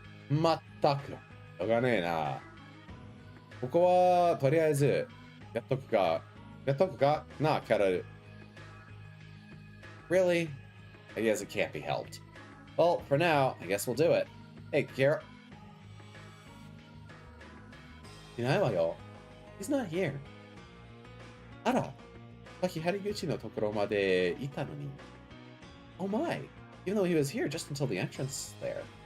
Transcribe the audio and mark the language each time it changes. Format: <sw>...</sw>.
<ja>まったく、しょうがねえな。ここは、とりあえず、やっとくかな、キャラル。</ja> <en>Really? I guess it can't be helped. Well, for now, I guess we'll do it. Hey, Kira.</en> <ja>いないわよ。</ja> <en>He's not here.</en> <ja>あら、さっき針口のところまでいたのに。</ja> <en>Oh my, even though he was here just until the entrance there.</en>